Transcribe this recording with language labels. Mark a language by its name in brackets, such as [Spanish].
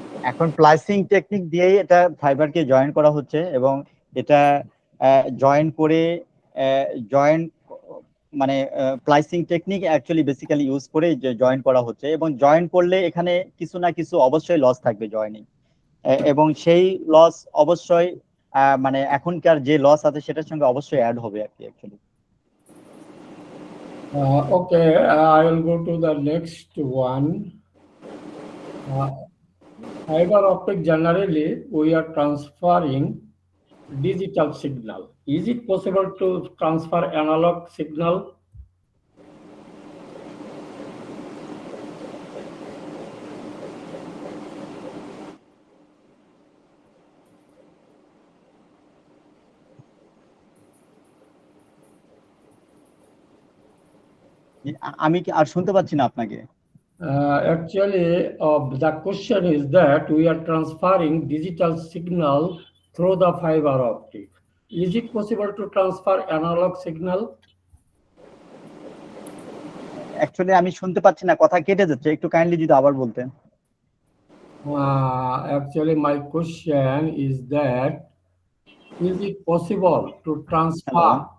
[Bangla] এখন প্লাইসিং টেকনিক দিয়েই এটা ফাইবারকে জয়েন করা হচ্ছে এবং এটা জয়েন করে জয়েন মানে প্লাইসিং টেকনিক অ্যাকচুয়ালি বেসিক্যালি ইউজ করে জয়েন করা হচ্ছে এবং জয়েন করলে এখানে কিছু না কিছু অবশ্যই লস থাকবে জয়েনিং এবং সেই লস অবশ্যই মানে এখনকার যে লস আছে সেটার সঙ্গে অবশ্যই অ্যাড হবে আর কি actually. [English] Okay, I will go to the next one. Fiber optic generally we are transferring digital signal. Is it possible to transfer analog signal? [Bangla] আমি কি আর শুনতে পাচ্ছি না আপনাকে। [English] Actually, the question is that we are transferring digital signal through the fiber optic. Is it possible to transfer analog signal? [Bangla] Actually আমি শুনতে পাচ্ছি না, কথা কেটে যাচ্ছে, একটু কাইন্ডলি যদি আবার বলতেন। [English] Actually, my question is that is it possible to transfer?